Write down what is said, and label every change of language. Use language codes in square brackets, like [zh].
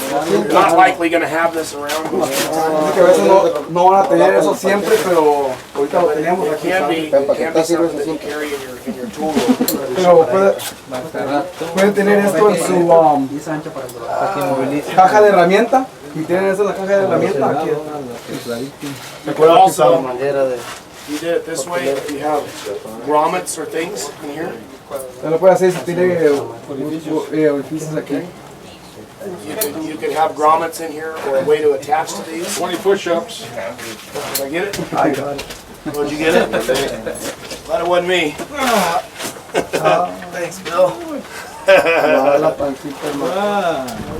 [en] You're not likely going to have this around. [es] Dice que a veces no van a tener eso siempre, pero ahorita lo tenemos [en] It [es] aquí. [en] can be something that you carry in your tool room. [es] Pero pueden tener esto en su caja de herramienta y tienen eso en la caja de herramienta aquí. [en] But also, you did it this way, if you have grommets or things in here, [es] Ya lo puede hacer si tiene orificios aquí. [en] you could have grommets in here or a way to attach to these. 20 push-ups. Did I get it? I got it. Did you get it? Glad it wasn't me. Thanks, Bill. [es] La pancita, hermano.